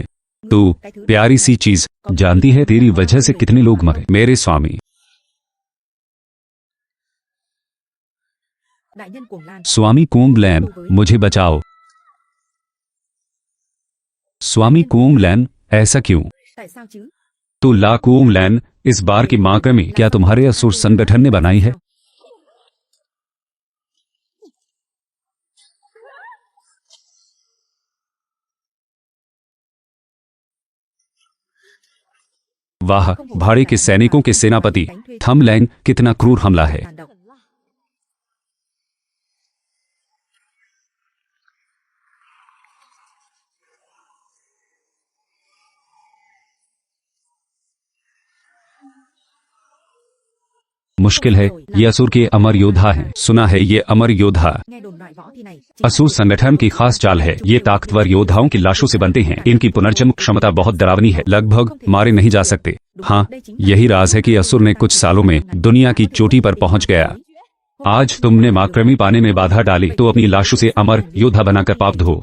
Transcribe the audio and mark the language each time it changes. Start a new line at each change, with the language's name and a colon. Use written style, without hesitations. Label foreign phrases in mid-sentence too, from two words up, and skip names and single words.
Hindi: तू प्यारी सी चीज जानती है, तेरी वजह से कितने लोग मरे। मेरे स्वामी,
Vietnamese: đại nhân Cuồng Lan,
Hindi: स्वामी कुंगलैन, मुझे बचाओ। स्वामी कुंगलैन, ऐसा क्यों?
Vietnamese: tại sao chứ?
Hindi: तो ला कुंगलैन, इस बार की मां कृमि क्या तुम्हारे असुर संगठन ने बनाई है? वाह, भाड़े के सैनिकों के सेनापति थमलैंग, कितना क्रूर हमला है।
Vietnamese: Tàn độc.
Hindi: मुश्किल है, ये असुर के अमर योद्धा हैं। सुना है ये अमर योद्धा
Vietnamese: Nghe đồn loại võ thi này
Hindi: असुर संगठन की खास चाल है। ये ताकतवर योद्धाओं की लाशों से बनते हैं। इनकी पुनर्जन्म क्षमता बहुत डरावनी है, लगभग मारे नहीं जा सकते। हाँ, यही राज है कि असुर ने कुछ सालों में दुनिया की चोटी पर पहुंच गया। आज तुमने मां कृमि पाने में बाधा डाली, तो अपनी लाशों से अमर योद्धा बनाकर पाप धो।